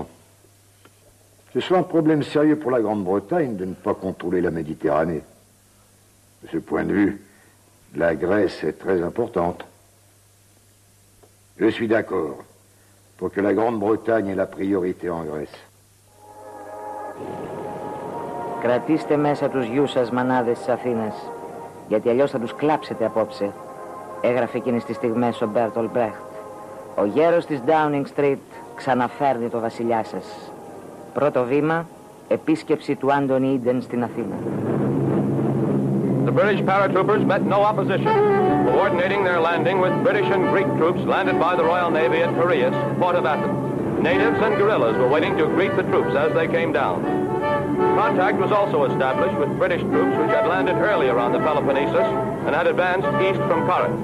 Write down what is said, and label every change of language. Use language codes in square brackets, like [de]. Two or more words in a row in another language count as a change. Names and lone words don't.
[fr] Ce sera un problème sérieux pour la Grande-Bretagne de ne pas contrôler la Méditerranée. De ce point de vue, la Grèce est très importante. Je suis d'accord pour que la Grande-Bretagne ait la priorité en Grèce. [el] Κρατήστε μέσα τους γιους σας, μανάδες της Αθήνας, γιατί αλλιώς θα τους κλάψετε απόψε, έγραφε εκείνες τις στιγμές ο Μπέρτολ Μπρέχτ. Ο γέρος της Downing Street ξαναφέρνει το βασιλιά σας. Πρώτο βήμα, επίσκεψη του Άντονι Ίντεν στην Αθήνα. [en] The British paratroopers met no opposition, coordinating their landing with British and Greek troops landed by the Royal Navy at Piraeus, port of Athens. Natives and guerrillas were waiting to greet the troops as they came down. Contact was also established with British troops which had landed earlier on the Peloponnesus and had advanced east from Corinth.